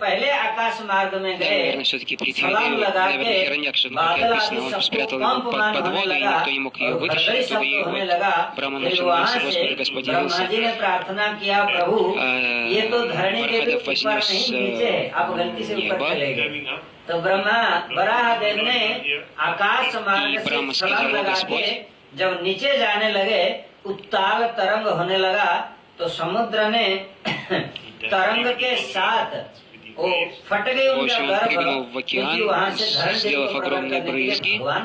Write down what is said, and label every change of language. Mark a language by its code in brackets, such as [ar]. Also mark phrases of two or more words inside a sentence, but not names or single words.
[ru] Наверное, все-таки Притхви, наверное, Хираньякша, как написано, он спрятал его под воду, и никто не мог ее вытащить, оттуда и вот Брахма начал молиться, Господи, Господь явился. Мархадев вознес небо, [hi] तो ब्रह्मा बराह देव ने आकाश मार्ग से छलांग लगा के जब नीचे जाने लगे, उत्ताल तरंग होने लगा, तो समुद्र ने तरंग के साथ वो फट गई उनका गर्भ, क्योंकि वहाँ से धरती को प्रकट करने के लिए